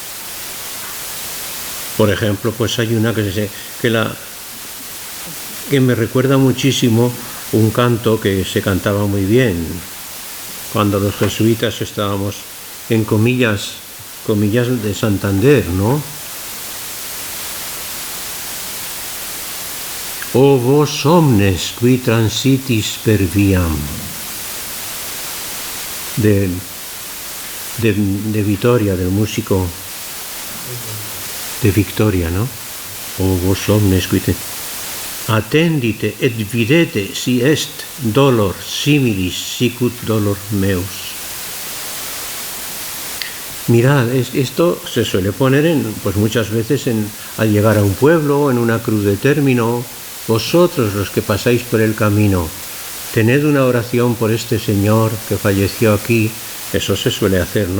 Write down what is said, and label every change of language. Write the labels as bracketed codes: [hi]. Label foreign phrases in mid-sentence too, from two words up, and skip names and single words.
[es] Por ejemplo, pues hay una que me recuerda muchísimo un canto que se cantaba muy bien cuando los jesuitas estábamos en comillas de Santander, ¿no? [la] O vos omnes qui transitis per viam, [es] de Vitoria, del músico de Victoria, ¿no? [la] O vos omnes qui attendite et videte si est dolor similis sicut dolor meus. [es] Mirad, esto se suele poner pues muchas veces al llegar a un pueblo, en una cruz de término. Vosotros los que pasáis por el camino, tened una oración por este señor que falleció aquí. Eso se suele hacer, ¿no?